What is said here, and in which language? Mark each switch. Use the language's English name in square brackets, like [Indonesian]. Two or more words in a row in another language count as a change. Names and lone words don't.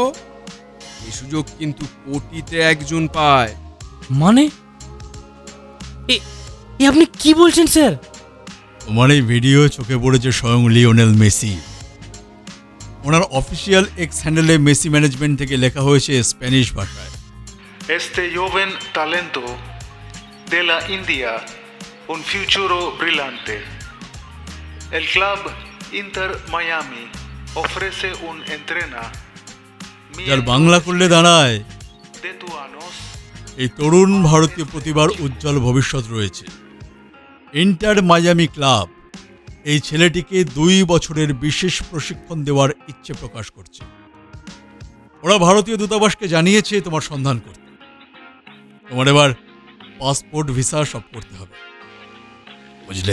[Bangla] এই সুযোগ কিন্তু কোটিতে একজন পায়। মানে এ আপনি কি বলছেন স্যার? তোমার এই ভিডিও চোখে পড়েছে স্বয়ং লিওনেল মেসি। ওনার [English] official X handle [Bangla] মেসি ম্যানেজমেন্ট থেকে লেখা হয়েছে স্প্যানিশ ভাষায়। [Spanish] Este joven talento de la India, un futuro brillante. El club Inter Miami ofrece un entrena. [Bangla] যার বাংলা করলে দাঁড়ায়, [Spanish] De tu años, [Bangla] এই তরুণ ভারতীয় প্রতিভার উজ্জ্বল ভবিষ্যৎ রয়েছে। ইন্টার মায়ামি ক্লাব এই ছেলেটিকে 2 বছরের বিশেষ প্রশিক্ষণ দেওয়ার ইচ্ছে প্রকাশ করছে। ওরা ভারতীয় দূতাবাসকে জানিয়েছে তোমার সন্ধান করতে। তোমার এবার পাসপোর্ট, ভিসা সব করতে হবে, বুঝলে?